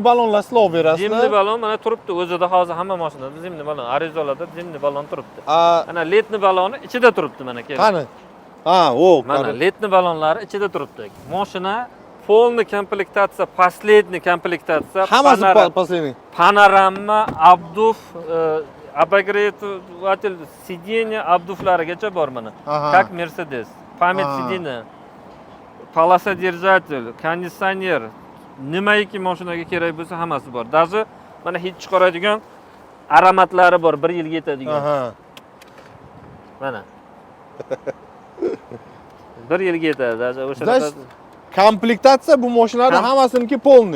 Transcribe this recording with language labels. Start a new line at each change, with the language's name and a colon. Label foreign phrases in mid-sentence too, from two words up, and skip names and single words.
Uzbek: ballonlar sizlar olib berasizlar. Zimniy ballon mana turibdi. O'zida hozir hamma mashinada zimniy ballon, Arizolarda zimniy ballon turibdi. Ana letniy balloni ichida turibdi mana keling. Qani? Ha, o, Mana letniy ballonlari ichida turibdi. Mashina полный komplektatsiya, последний komplektatsiya, hammasi последний.
Russian: panorama, обдув, обогреватель сиденья,
Uzbek: обдувлarigacha bor mana. Aha.
Russian: Как Mercedes. Память сидения, полосодержатель, кондиционер,
Uzbek: nimaiki mashinaga kerak bo'lsa hammasi bor. Даже mana hid chiqaradigan aromatlari bor, 1 yilga yetadigan. Aha. Mana. 1 yilga yetadi. Даже o'sha Значит, komplektatsiya bu mashinalarning hammasiniki полный.